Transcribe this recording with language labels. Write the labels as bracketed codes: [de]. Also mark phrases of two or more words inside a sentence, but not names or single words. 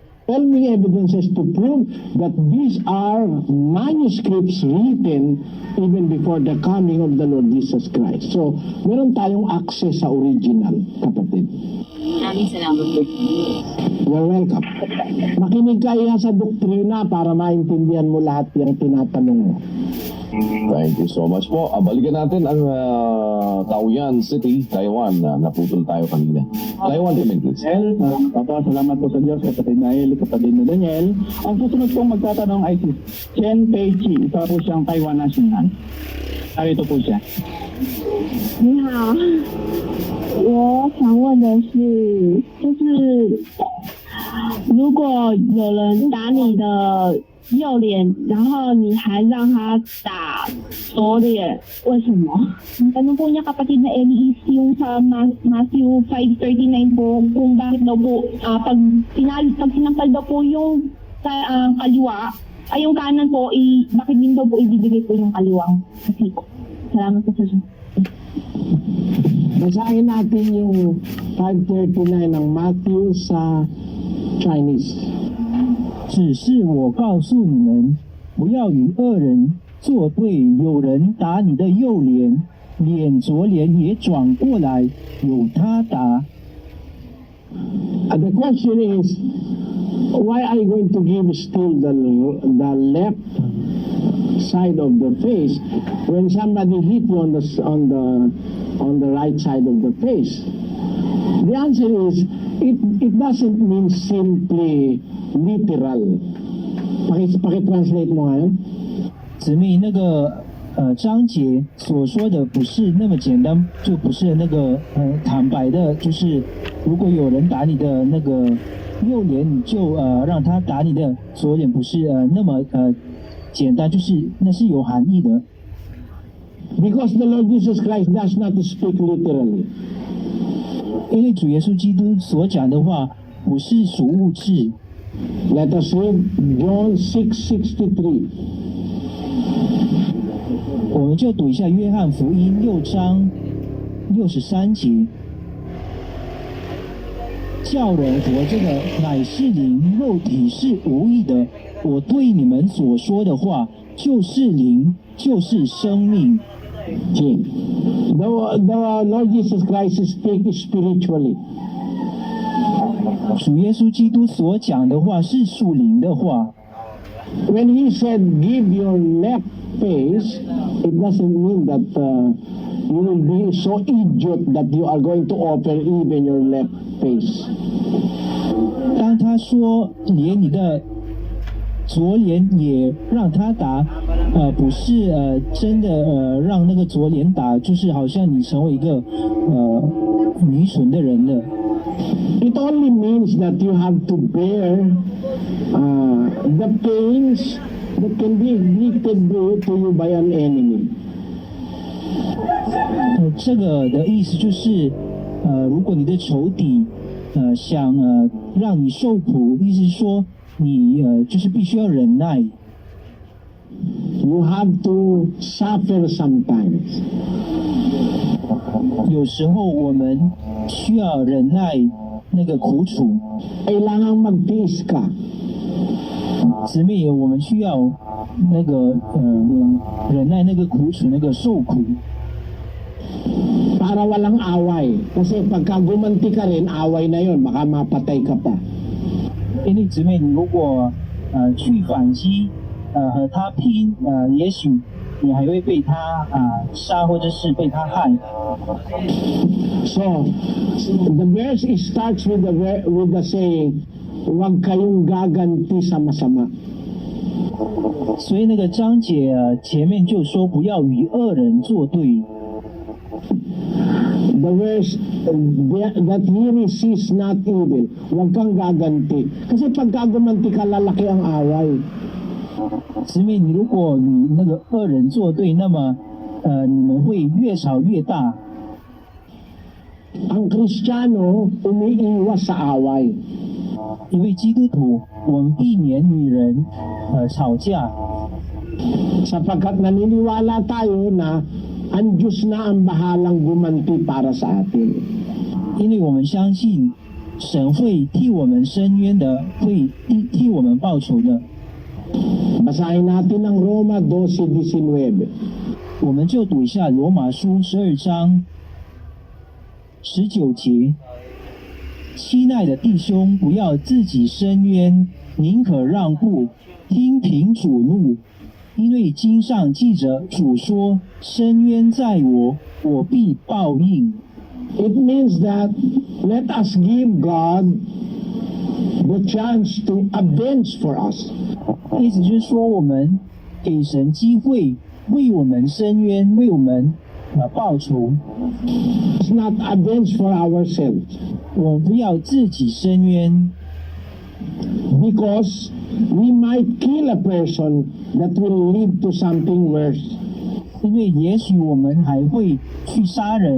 [en] overwhelming evidences to prove that these are manuscripts written even before the coming of the Lord Jesus Christ. So, [tl] meron tayong access sa original, kapatid. Maraming salamat po. [en] You're welcome. [tl] Makinig kayo sa doktrina para maintindihan mo lahat yung tinatanong mo. [en] Thank you so much po. [tl] Balikan natin ang Taoyuan City, Taiwan. Naputol tayo kanina. Taiwan kami, please. Daniel, salamat po sa Diyos, kapatid Nael, kapatid na Daniel. Ang susunod pong magtatanong ay si Chen Pei-chi, isa po siyang Taiwan national. Narito po siya. [zh] 你好，我想问的是，就是如果有人打你的右脸，然后你还让他打左脸，为什么？ [tl] Ang tanong po niya kapatid na Ellie is yung sa Matthew 5:39 po, kung bakit daw po pag sinampal daw po yung kaliwa, ay yung kanan po, bakit din daw po ibibigay po yung kaliwang? Kasi po. Salamat po sa Basahin natin yung 5:39 ng Matthew sa Chinese. [zh] 只是我告诉你们，不要与恶人作对。有人打你的右脸，左脸也转过来，有他打。 [en] The question is, why are you going to give still the left side of the face when somebody hit you on the right side of the face? The answer is, it doesn't mean simply literal. [tl] Paki-translate mo ngayon. [zh] 姊妹，那个章节所说的不是那么简单，就不是那个坦白的，就是如果有人打你的那个右脸，你就让他打你的左脸，不是那么简单，就是那是有含义的。 [en] Because the Lord Jesus Christ does not speak literally. [zh] 因为主耶稣基督所讲的话不是属物质。 [en] Let us read John 6:63. [zh] 我们就读一下约翰福音6章63节。叫人活着的乃是灵，肉体是无益的。我对你们所说的话就是灵，就是生命。 [en] The Lord Jesus Christ speaks spiritually. [zh] 主耶稣基督所讲的话是属灵的话。 [en] When he said, "Give your left face," it doesn't mean that you will be so idiot that you are going to offer even your left face. [zh] 当他说连你的左脸也让他打，不是真的让那个左脸打，就是好像你成为一个愚蠢的人了。 [en] It only means that you have to bear the pains that can be inflicted to you by an enemy. [zh] 这个的意思就是，如果你的仇敌想让你受苦，意思是说你就是必须要忍耐。 [en] You have to suffer sometimes. [zh] 有时候我们需要忍耐那个苦楚。 [tl] Kailangang magtiis ka. [zh] 姊妹，我们需要那个忍耐那个苦楚，那个受苦。 [tl] Para walang away. Kasi pagka gumanti ka rin, away na yon, baka mapatay ka pa. [zh] 因为姊妹，你如果去反击和他拼，也许你还会被他杀，或者是被他害。 [en] So, the verse starts with the saying, [tl] "Huwag kayong gaganti sa masama." [zh] 所以那个章节前面就说不要与恶人作对。 [en] The verse that he resists not evil. [tl] Huwag kang gaganti. Kasi pag gagumanti ka, lalaki ang away. [zh] 姊妹，你如果与那个恶人作对，那么你们会越吵越大。 [tl] Ang Kristiyano umiiwas sa away. [zh] 因为基督徒，我们避免与人吵架。 [tl] Sapagkat naniniwala tayo na ang Diyos na ang bahalang gumanti para sa atin. [zh] 因为我们相信神会替我们伸冤的，会替我们报仇的。 [tl] Basahin natin ang Roma 12:19. [zh] 我们就读一下罗马书12章19节：亲爱的弟兄，不要自己伸冤，宁可让步，听凭主怒。因为经上记着，主说：“伸冤在我，我必报应。” [en] It means that let us give God the chance to avenge for us. [zh] 意思就是说，我们给神机会为我们伸冤，为我们报仇。 [en] It's not avenge for ourselves. [zh] 我们不要自己伸冤， [en] Because we might kill a person that will lead to something worse. [zh] 因为也许我们还会去杀人。